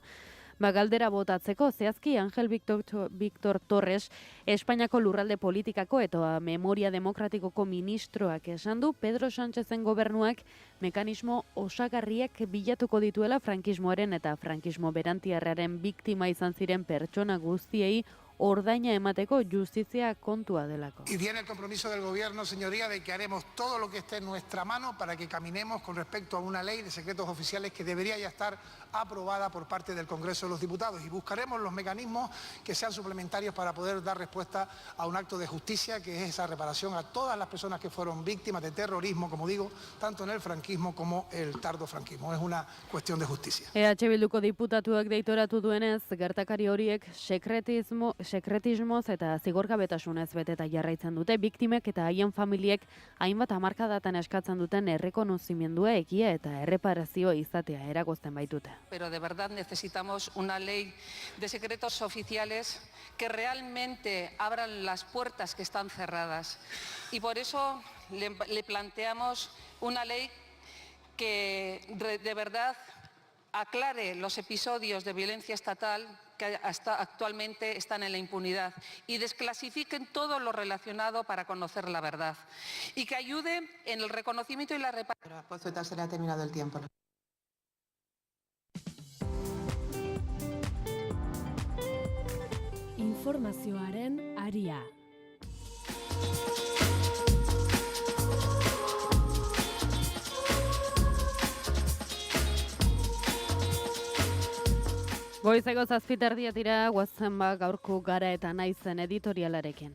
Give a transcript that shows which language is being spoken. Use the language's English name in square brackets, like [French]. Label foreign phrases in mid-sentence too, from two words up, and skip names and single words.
[Basque] Galdera botatzeko, zehazki Angel Victor Torres, Espainiako lurralde politikako eta memoria demokratikoko ministroak esan du, Pedro Sánchezen gobernuak mekanismo osagarriak bilatuko dituela frankismoaren eta frankismo berantiarraren biktima izan ziren pertsona guztiei ordaina emateko justizia kontua delako. [Spanish] Y tiene el compromiso del gobierno, señoría, de que haremos todo lo que esté en nuestra mano para que caminemos con respecto a una ley de secretos oficiales que debería ya estar aprobada por parte del Congreso de los Diputados y buscaremos los mecanismos que sean suplementarios para poder dar respuesta a un acto de justicia que es esa reparación a todas las personas que fueron víctimas de terrorismo, como digo, tanto en el franquismo como el tardofranquismo. Es una cuestión de justicia. [Basque] EH Bilduko diputatuak deitoratu duenez, gertakari horiek sekretismoz eta zigorgabetasunez beteta jarraitzen dute, biktimek eta haien familiek hainbat hamarkadatan eskatzen duten errekonozimendua, egia eta erreparazio izatea eragozten baitute. [Spanish] Pero de verdad necesitamos una ley de secretos oficiales que realmente abran las puertas que están cerradas. Y por eso le planteamos una ley que de verdad aclare los episodios de violencia estatal que hasta actualmente están en la impunidad y desclasifiquen todo lo relacionado para conocer la verdad y que ayude en el reconocimiento y la reparación. Pozueta, se le ha terminado el tiempo. [Basque] Informazioaren aria. Goizeko 7:00 dira, guazen gaurko Gara eta Naizen editorialarekin.